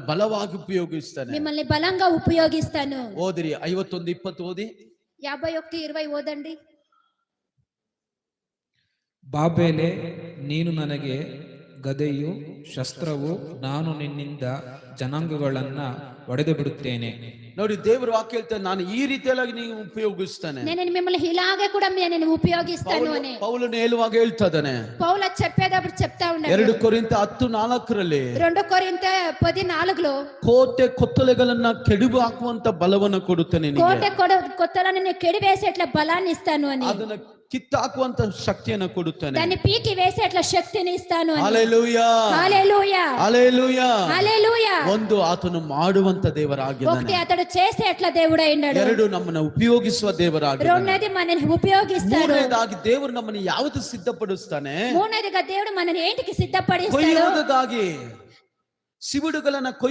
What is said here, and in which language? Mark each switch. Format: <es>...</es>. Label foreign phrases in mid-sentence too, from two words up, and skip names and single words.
<kn>ಬಲವಾಗಿ ಉಪಯೋಗಿಸ್ತಾನೆ.</kn> <te>మిమ్మల్ని బలంగా ఉపయోగిస్తాను.</te> <kn>ಓದಿರಿ 51:20 ಓದಿ.</kn> <te>51:20 ఓదండి.</te> <kn>ಬಾಬೆಲೆ, ನೀನು ನನಗೆ ಗದೆಯು ಶಸ್ತ್ರವು, ನಾನು ನಿನ್ನಿಂದ ಜನಾಂಗಗಳನ್ನ ಒಡೆದು ಬಿಡುತ್ತೇನೆ. ನೋಡಿ, ದೇವರು ವಾಕ್ಯ ಹೇಳ್ತಾನೆ, ನಾನು ಈ ರೀತಿಯಾಗಿ ನೀವು ಉಪಯೋಗಿಸ್ತಾನೆ.</kn> <te>నేను మిమ్మల్ని ఇలాగే కూడా నేను ఉపయోగిస్తాను అని</te> <kn>ಪೌಲನು ಹೇಳುವಾಗ ಹೇಳ್ತಾ ಇದ್ದಾನೆ.</kn> <te>పౌలు చెప్పేటప్పుడు చెప్తా ఉన్నాడు.</te> <kn>2 ಕೊರಿಂಥ 10:4</kn> <te>2 కొరింథ 10:4</te> <kn>ಕೋಟೆ ಕೊತ್ತಲೆಗಳನ್ನ ಕೆಡವು ಹಾಕುವಂತ ಬಲವನ್ನು ಕೊಡುತ್ತಾನೆ.</kn> <te>కోటె కొత్తలను నేను కెడివేసేట్ల బలాన్ని ఇస్తాను అని,</te> <kn>ಅದನ್ನ ಕಿತ್ತಾಕುವಂತ ಶಕ್ತಿಯನ್ನು ಕೊಡುತ್ತಾನೆ.</kn> <te>దాన్ని పీకి వేసేట్ల శక్తిని ఇస్తాను అని.</te> <kn>ಹಲ್ಲೆಲೂಯಾ,</kn> <te>హల్లెలూయా,</te> <kn>ಹಲ್ಲೆಲೂಯಾ,</kn> <te>హల్లెలూయా.</te> <kn>ಒಂದು ಆತನು ಮಾಡುವಂತ ದೇವರಾಗಿದ್ದಾನೆ.</kn> <te>ఒకటి అతడు చేసేట్ల దేవుడై ఉన్నాడు.</te> <kn>2 ನಮ್ಮನ್ನು ಉಪಯೋಗಿಸುವ ದೇವರಾಗಿದ್ದಾನೆ.</kn> <te>రెండోది మనల్ని ఉపయోగిస్తాడు.</te> <kn>ಮೂರನೇದಾಗಿ ದೇವರು ನಮ್ಮನ್ನು ಯಾವುದು ಸಿದ್ಧಪಡಿಸ್ತಾನೆ?</kn> <te>మూడోదిగా దేవుడు మనల్ని ఏంటికి సిద్ధపడిస్తాడు?</te> <kn>ಕೊಯ್ಯುವುದಕ್ಕಾಗಿ ಸಿವುಡುಗಳನ್ನ</kn>